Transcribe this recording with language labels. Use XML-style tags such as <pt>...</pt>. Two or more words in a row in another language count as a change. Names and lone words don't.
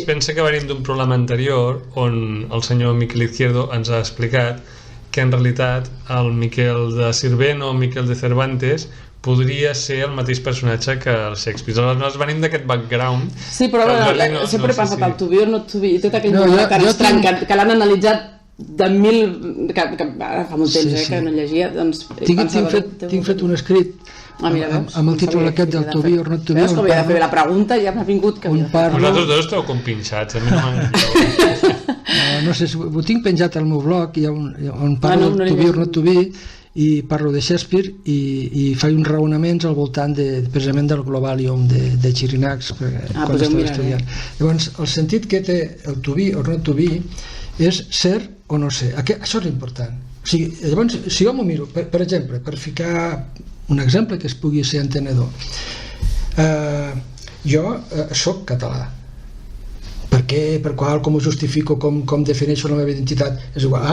<ca>Pensa que venim d'un programa anterior on el senyor Miquel Izquierdo ens ha explicat que en realitat el Miquel de Sirvent o Miquel de Cervantes podria ser el mateix personatge que el Shakespeare. Aleshores venim d'aquest background. Sí, però sempre he pensat el</ca> <en>to be or not to be</en> <ca>i tot aquell monòleg tan estrany que l'han analitzat de mil... ara fa molt temps que no llegia, doncs... Tinc fet un escrit amb el títol aquest del</ca> <en>to be or not to be.</en> <ca>Veus que havia de fer la pregunta i ja m'ha vingut que havia de fer. Vosaltres dos esteu compinxats, a mi no m'han... No sé, ho tinc penjat al meu blog on parlo del</ca> <en>to be or not to be</en> <ca>i parlo de Shakespeare i faig uns raonaments al voltant precisament del Globalium de Chirinacs quan estava estudiant. Llavors, el sentit que té el</ca> <en>to be or not to be</en> <ca>és ser o no ser. Això és important. O sigui, llavors, si jo m'ho miro, per exemple, per ficar un exemple que es pugui ser entenedor, jo soc català. Per què, per qual, com ho justifico, com defineixo la meva identitat, és igual.</ca>